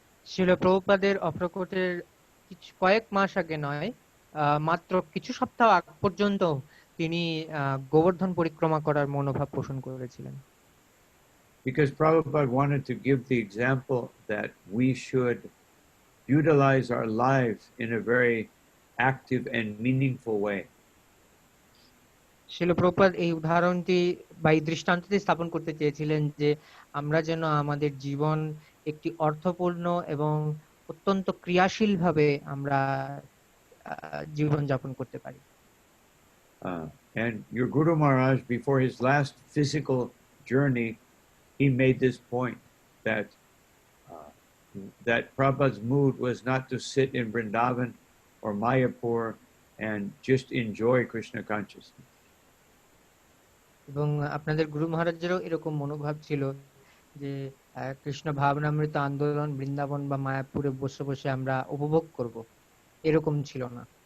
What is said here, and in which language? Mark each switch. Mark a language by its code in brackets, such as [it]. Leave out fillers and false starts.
[bn] শ্রীল প্রভুপাদের অপ্রকটের কয়েক মাস আগে নয়, মাত্র কিছু সপ্তাহ আগ পর্যন্ত তিনি গোবর্ধন পরিক্রমা করার মনোভাব পোষণ করেছিলেন। [en] Because Prabhupada wanted to give the example that we should utilize our lives in a very active and meaningful way. [bn] Srila Prabhupada এই উদাহরণটি বা এই দৃষ্টান্তটি স্থাপন করতে চেয়েছিলেন যে আমরা যেন আমাদের জীবন একটি অর্থপূর্ণ এবং অত্যন্ত ক্রিয়াশীল ভাবে আমরা জীবন যাপন করতে পারি। [en] And your Guru Maharaj, before his last physical journey, he made this point that Prabhupada's mood was not to sit in Vrindavan or Mayapur and just enjoy Krishna consciousness. [bn] এবং আপনাদের গুরু মহারাজেরও এরকম মনোভাব ছিল যে কৃষ্ণ ভাবনামৃত আন্দোলন বৃন্দাবন বা মায়াপুরে বসে বসে আমরা উপভোগ করব, এরকম ছিল না।